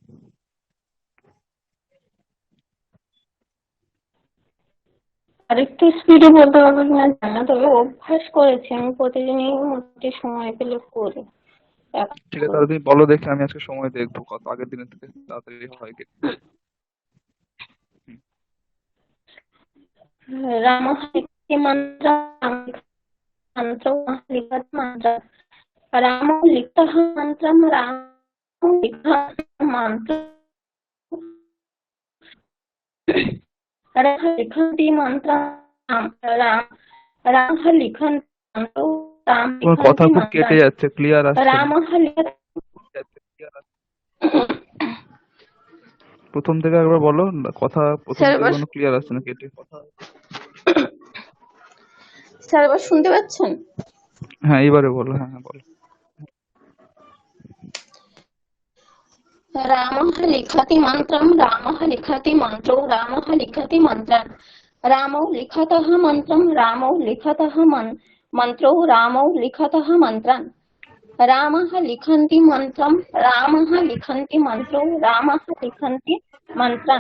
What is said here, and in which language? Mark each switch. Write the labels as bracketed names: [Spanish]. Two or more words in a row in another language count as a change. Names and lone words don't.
[Bangla] আর একটু স্পিডে বলতে পারবো কিনা জানি না, তবে অভ্যাস করেছি, আমি প্রতিদিনই মোটামুটি সময় পেলে করি। ঠিক আছে, তাহলে তুমি বলো দেখি, আমি আজকে সময় দেখবো কত আগের দিনের থেকে তাড়াতাড়ি হয় কি। হুম। [Sanskrit] রামः इति मन्त्रः मन्त्रो लिखत मन्त्र रामो लिखतः मन्त्रं रामो लिखतः मन्त्र रामः लिखन्ति मन्त्रं राम रामः लिखन्ति मन्त्रो राम [Bangla] তোমার কথা [Sanskrit] लिखन्ति [Bangla] খুব কেটে [Sanskrit] मन्त्राणि [Bangla] যাচ্ছে, ক্লিয়ার আসছে না। [Sanskrit] रामः लिखत [Bangla] প্রথম থেকে একবার বলো না, কথা প্রথম স্যার থেকে এবার কোনো ক্লিয়ার আসছে না, কেটে কথা। স্যার এবার শুনতে পাচ্ছেন? হ্যাঁ, এইবারে বলো, হ্যাঁ হ্যাঁ বলো। [Sanskrit] रामः लिखति मन्त्रं रामः लिखति मन्त्रो रामः लिखति मन्त्रान् रामौ लिखतः मन्त्रं रामौ लिखतः मन्त्रो रामौ लिखतः मन्त्रान् रामः लिखन्ति मन्त्रं रामः लिखन्ति मन्त्रो रामः लिखन्ति मन्त्रान्